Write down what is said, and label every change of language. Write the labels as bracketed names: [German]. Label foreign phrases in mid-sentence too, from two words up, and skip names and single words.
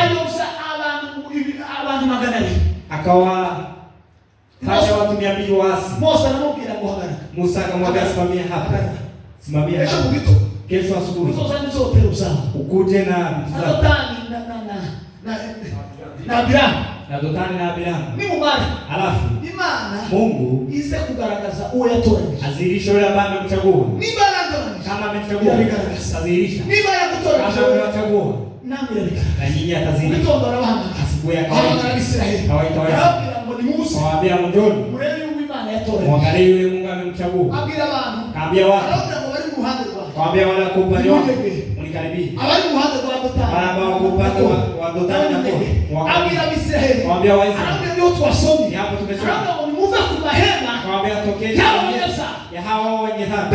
[Swahili] Akawa fanya watu 200 waasi. Musa akamwambia simamia hapa, simamia hapa, kesho asubuhi ukuje na vitu zako na Dotani na Abiramu. Alafu Mungu [Kinyarwanda] ize kugaragaza uwo yatoranyije, [Swahili] azirisha yule ambaye amemchagua. Kama amemchagua azirisha, kama amewachagua na nyinyi atazirisha. Asubuhi akawaita Israeli, kawaita Waisraeli, kawaambia njoni mwangalie yule Mungu amemchagua. Kaambia watu, kaambia wale kwa upande wao mnikaribie, wale ambao kwa upande wa Dotani na Kora, kaambia Waisraeli, hapo tumesoma, kaambia tokeni ya hawa wenye dhambi.